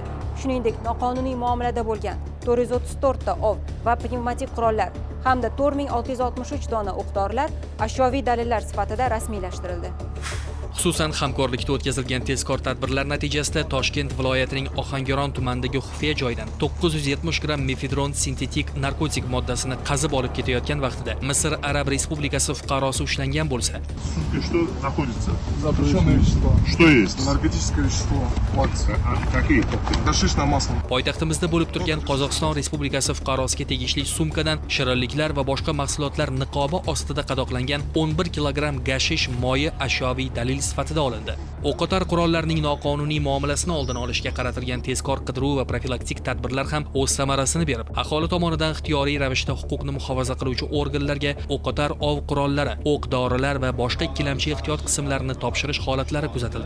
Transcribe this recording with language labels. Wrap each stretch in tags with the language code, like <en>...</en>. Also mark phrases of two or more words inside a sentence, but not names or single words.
<uz>Shuningdek, noqonuniy muomalada bo'lgan 434 ta ov va pnevmatik qurollar hamda 4663 dona o'q-dorilar ashyoviy dalillar sifatida rasmiylashtirildi. Xususan, hamkorlikda o'tkazilgan tezkor tadbirlar natijasida Toshkent viloyatining Ohangaron tumanidagi xufiya joydan 970 gramm mefedron sintetik narkotik moddasini qazib olib ketayotgan vaqtida Misr Arab Respublikasi fuqarosi ushlangan bo'lsa,</uz> <ru>сутки что находится? Запрещенные вещества. Что есть? Наркотическое вещество. Лакс. Какие? Гашиш на масло.</ru> <uz>poytaxtimizda bo'lib turgan Qozog'iston Respublikasi fuqarosiga tegishli sumkadan shirinliklar va boshqa mahsulotlar niqobi ostida qadoqlangan 11 kilogramm gashish moyi ashyoviy dalil sifatida olindi. O'qotar qurollarning noqonuniy muomalasini oldin olishga qaratilgan tezkor qidiruv va profilaktik tadbirlar ham o'z samarasini berib, aholi tomonidan ixtiyoriy ravishda huquqni muhofaza qiluvchi organlarga o'qotar ov qurollari, o'q-dorilar va boshqa ikkilamchi ehtiyot qismlarini topshirish holatlari kuzatildi.</uz>